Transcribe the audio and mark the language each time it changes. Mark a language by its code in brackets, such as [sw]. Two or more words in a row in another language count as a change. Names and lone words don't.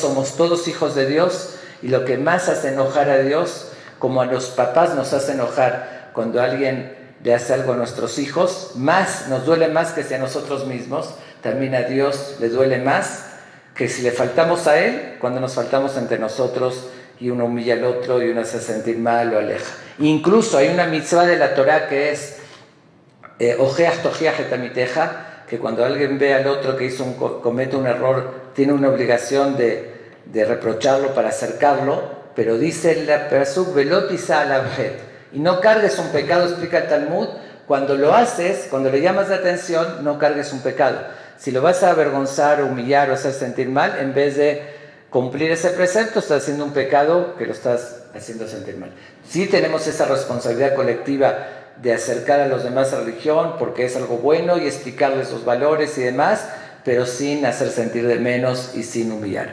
[es] Somos todos hijos de Dios, y lo que más hace enojar a Dios, como a los papás nos hace enojar cuando alguien le hace algo a nuestros hijos, nos duele más que si a nosotros mismos, también a Dios le duele más que si le faltamos a Él, cuando nos faltamos entre nosotros y uno humilla al otro y uno hace sentir mal o aleja. Incluso hay una mitzvah de la Torah que es [he] ojeach tojiach et amiteja, [es] que cuando alguien ve al otro que comete un error, tiene una obligación de reprocharlo para acercarlo, pero dice la pasuk [he] velot tisa alav het, [es] y no cargues un pecado, explica el Talmud. Cuando lo haces, cuando le llamas la atención, no cargues un pecado. Si lo vas a avergonzar, humillar o hacer sentir mal, en vez de cumplir ese precepto, estás haciendo un pecado que lo estás haciendo sentir mal. Sí tenemos esa responsabilidad colectiva de acercar a los demás a la religión, porque es algo bueno, y explicarles los valores y demás, pero sin hacer sentir de menos y sin humillar.